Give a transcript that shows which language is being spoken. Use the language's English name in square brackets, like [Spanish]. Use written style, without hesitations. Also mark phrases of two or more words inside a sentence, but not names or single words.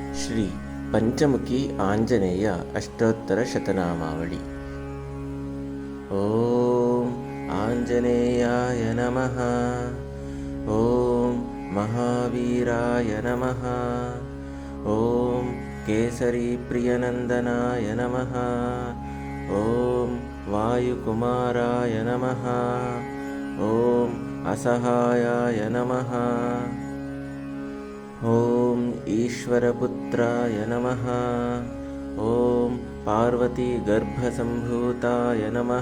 [Sanskrit] ಶ್ರೀ ಪಂಚಮುಖಿ ಆಂಜನೇಯ ಅಷ್ಟೋತ್ತರ ಶತನಾಮಾವಳಿ. ಓಂ ಆಂಜನೇಯಾಯ ನಮಃ. ಓಂ ಮಹಾವೀರಾಯ ನಮಃ. ಓಂ ಕೇಸರಿ ಪ್ರಿಯನಂದನಾಯ ನಮಃ. ಓಂ ವಾಯುಕುಮಾರಾಯ ನಮಃ. ಓಂ ಅಸಹಾಯಾಯ ನಮಃ. ಓಂ ಈಶ್ವರಪುತ್ರಾಯ ನಮಃ. ಓಂ ಪಾರ್ವತೀಗರ್ಭಸಂಭೂತಾಯ ನಮಃ.